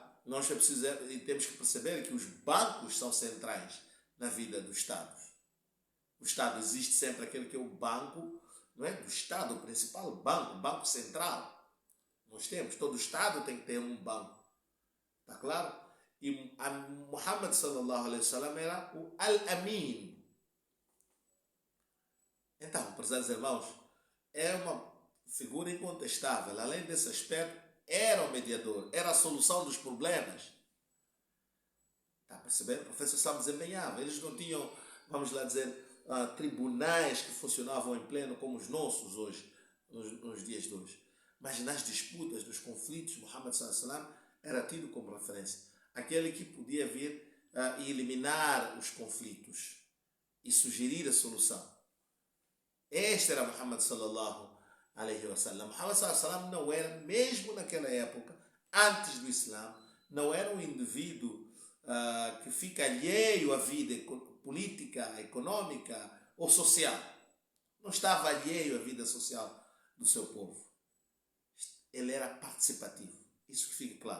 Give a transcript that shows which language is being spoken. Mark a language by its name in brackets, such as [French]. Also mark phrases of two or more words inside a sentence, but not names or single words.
[Portuguese] Nós temos que perceber que os bancos são centrais na vida dos Estados. O Estado existe sempre aquele que é o banco, não é? Do Estado, o principal banco central. Nós temos, todo Estado tem que ter um banco. Está claro? E Muhammad [Arabic] صلى الله عليه وسلم [Portuguese] era o Al-Amin. Então, prezados irmãos, é uma figura incontestável. Além desse aspecto, era o mediador, era a solução dos problemas. Está a perceber? O professor Sam desempenhava. Eles não tinham, vamos lá dizer, tribunais que funcionavam em pleno como os nossos hoje, nos dias de hoje. Mas nas disputas, nos conflitos, Muhammad [Arabic] صلى الله عليه وسلم [Portuguese] era tido como referência. Aquele que podia vir e eliminar os conflitos e sugerir a solução. Este era Muhammad [Arabic] صلى الله عليه وسلم. [Portuguese] Muhammad [Arabic] صلى الله عليه وسلم [Portuguese] não era, mesmo naquela época, antes do Islã, não era um indivíduo que fica alheio à vida política, econômica ou social. Não estava alheio à vida social do seu povo. Ele era participativo. Isso que fique claro.